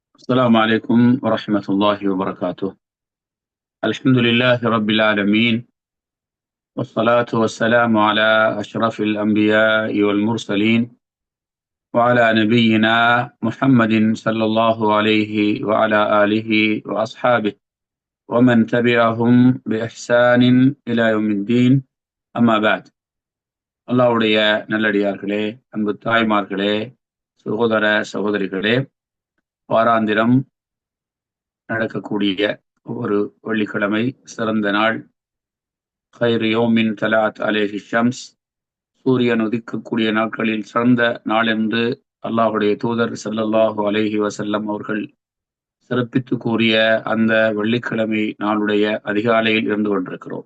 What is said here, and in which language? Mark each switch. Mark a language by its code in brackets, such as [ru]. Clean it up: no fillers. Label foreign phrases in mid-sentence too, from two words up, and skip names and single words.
[ar] السلام عليكم ورحمة الله وبركاته. الحمد لله رب العالمين، والصلاة والسلام على أشرف الأنبياء والمرسلين، وعلى نبينا محمد صلى الله عليه وعلى آله وأصحابه ومن تبعهم بإحسان إلى يوم الدين. أما بعد. [ta] அல்லாஹ்வுடைய நல்லடியார்களே, அன்பு தாய்மார்களே, சகோதர சகோதரிகளே, வாராந்திரம் நடக்கக்கூடிய ஒரு வெள்ளிக்கிழமை சிறந்த நாள், [ar] خير يوم طلعت عليه الشمس, [ta] சூரியன் உதிக்கக்கூடிய நாட்களில் சிறந்த நாள் என்று அல்லாஹுடைய தூதர் [ar] صلى الله عليه وسلم [ta] அவர்கள் சிறப்பித்து கூறிய அந்த வெள்ளிக்கிழமை நாளுடைய அதிகாலையில் இருந்து கொண்டிருக்கிறோம்.